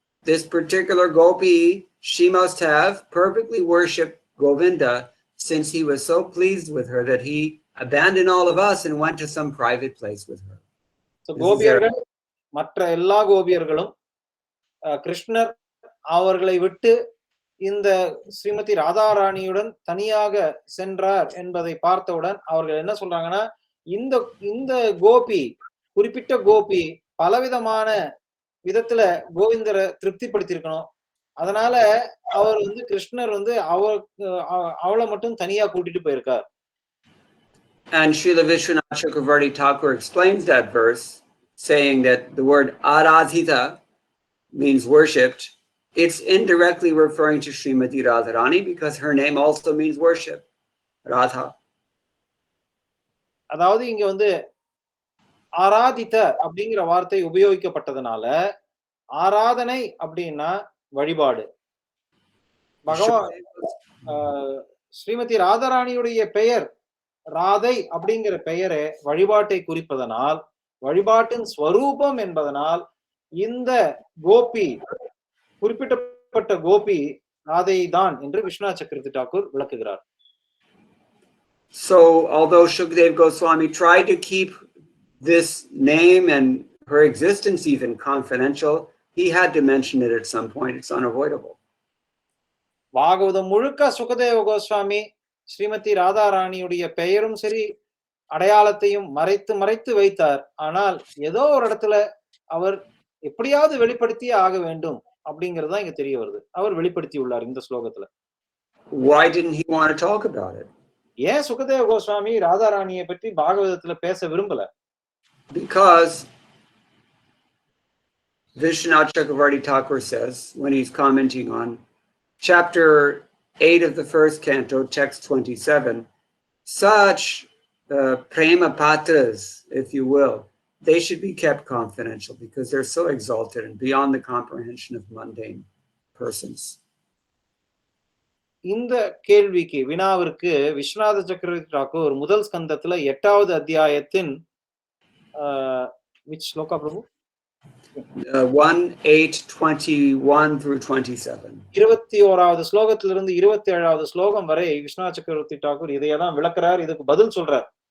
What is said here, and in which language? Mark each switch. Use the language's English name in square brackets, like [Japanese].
[English] This particular gopi, she must have perfectly worshipped Govinda, since he was so pleased with her that he abandoned all of us and went to some private place with her. [Tamil] So கோபியர்கள் மற்ற எல்லா கோபியர்களும் கிருஷ்ணர் அவர்களை விட்டு இந்த ஸ்ரீமதி ராதாராணியுடன் தனியாக சென்றார் என்பதை பார்த்தவுடன் அவர்கள் என்ன சொல்றாங்கன்னா, இந்த கோபி, குறிப்பிட்ட கோபி பலவிதமான விதத்துல கோவிந்தரை திருப்திப்படுத்திருக்கணும். அதனால அவர் வந்து கிருஷ்ணர் வந்து அவளை மட்டும் தனியா கூட்டிட்டு போயிருக்கார். [English] And Srila Vishwanath Chakravarti Thakur explains that verse, saying that the word aradhita means worshipped. It's indirectly referring to Srimati Radharani because her name also means worship, Radha. [Tamil] அதாவது இங்க வந்து ஆராதித்த அப்படிங்கிற வார்த்தை உபயோகிக்கப்பட்டதுனால ஆராதனை அப்படின்னா வழிபாடு. பகவான் ஸ்ரீமதி ராதாராணியுடைய பெயர் ராதை அப்படிங்கிற பெயரை வழிபாட்டை குறிப்பதனால், வழிபாட்டின் ஸ்வரூபம் என்பதனால் இந்த கோபி, குறிப்பிடப்பட்ட கோபி ராதை தான் என்று விஸ்வநாத் சக்கரவர்த்தி டாக்கூர் விளக்குகிறார். [English] So, although Shukdev Goswami tried to keep this name and her existence even confidential, he had to mention it at some point. It's unavoidable. [Tamil] Bhagavatam முழுக்க சுகதேவ கோஸ்வாமி ஸ்ரீமதி ராதாராணியுடைய பெயரும் சரி அடையாளத்தையும் மறைத்து வைத்தார். ஆனால் ஏதோ ஒரு இடத்துல அவர் எப்படியாவது வெளிப்படுத்தியே ஆக வேண்டும் அப்படிங்கிறது தான் இங்க தெரிய வருது. அவர் வெளிப்படுத்தி உள்ளார் இந்த ஸ்லோகத்துல. [English] Why didn't he want to talk about it? [Tamil] ஏன் சுகதேவ கோஸ்வாமி ராதாராணியை பற்றி பாகவதத்துல பேச விரும்பல? [English] Because Vishwanath Chakravarti Thakur says, when he's commenting on chapter 8 of the first canto, text 27, such prema patras, if you will, they should be kept confidential because they're so exalted and beyond the comprehension of mundane persons. [Tamil] இந்த கேள்விக்கு வினாவிற்கு விஸ்வநாத சக்கரவர்த்தி டாக்கூர் முதல் ஸ்கந்தத்துல 8வது அத்தியாயத்தின் [English] which [Tamil] shloka Prabhu [English] 1:8:21 through 27. [Tamil] 21வது ஸ்லோகத்திலிருந்து 27வது ஸ்லோகம் வரை விஸ்வநாத சக்கரவர்த்தி டாக்கூர் இதையெல்லாம் விளக்குறார். இதுக்கு பதில் சொல்றார்.